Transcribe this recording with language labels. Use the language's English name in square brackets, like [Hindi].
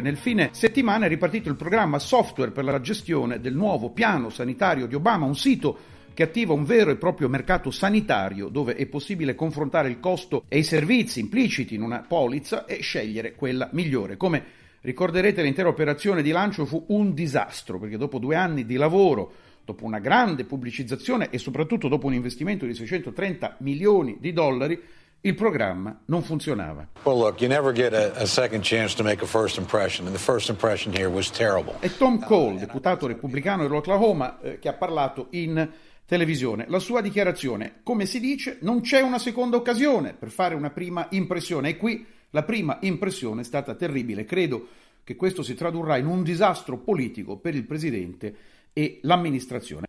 [Italian] Nel fine settimana è ripartito il programma software per la gestione del nuovo piano sanitario di Obama, un sito che attiva un vero e proprio mercato sanitario dove è possibile confrontare il costo e i servizi impliciti in una polizza e scegliere quella migliore. Come ricorderete, l'intera operazione di lancio fu un disastro, perché dopo 2 anni di lavoro, dopo una grande pubblicizzazione e soprattutto dopo un investimento di 630 milioni di dollari, il programma non funzionava. [English] Well, look, you never get a second chance to make a first impression, and the first impression here was terrible. [Italian] È Tom Cole, deputato repubblicano dell'Oklahoma, che ha parlato in televisione. La sua dichiarazione, come si dice, non c'è una seconda occasione per fare una prima impressione, e qui la prima impressione è stata terribile. Credo che questo si tradurrà in un disastro politico per il presidente e l'amministrazione.